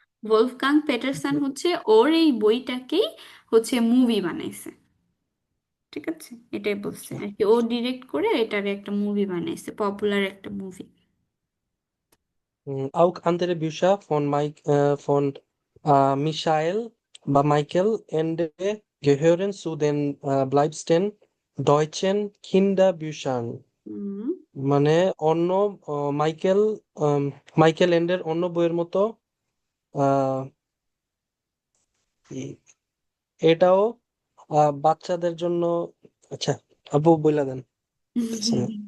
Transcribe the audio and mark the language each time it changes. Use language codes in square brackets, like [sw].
[bn] ভলফগাং Paterson হচ্ছে ওর এই বইটাকেই হচ্ছে মুভি বানাইছে। ঠিক আছে, এটাই বলছে আর কি, ও ডিরেক্ট করে এটার একটা মুভি বানাইছে, পপুলার একটা movie. [de] Auch andere Bücher von Michael Ende gehören zu den beliebtesten deutschen Kinderbüchern. [bn] হুম মানে অন্য মাইকেল মাইকেল এন্ডের অন্য বইয়ের মতো আহ, ই- এটাও বাচ্চাদের জন্য। আচ্ছা আপু বইলা দেন বুঝতেছি না।